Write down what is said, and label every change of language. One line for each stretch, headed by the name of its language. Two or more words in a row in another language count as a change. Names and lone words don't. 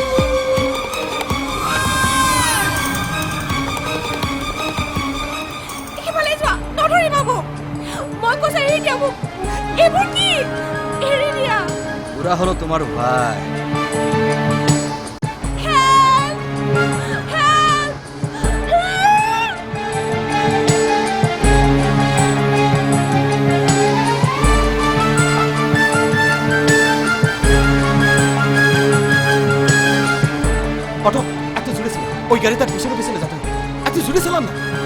Assamese: সিফালে যোৱা নধৰিবা মোক মই কৈছো এৰি দিয়া মোক এইবোৰ কি এৰি দিয়া
Bangla: ওরা হলো তোমার ভাই
English: help help help
Bangla: অটো এত জোরে ছিল ওই গাড়ি তার পিছনে পিছনে যেতে হবে এত জোরে ছিলাম না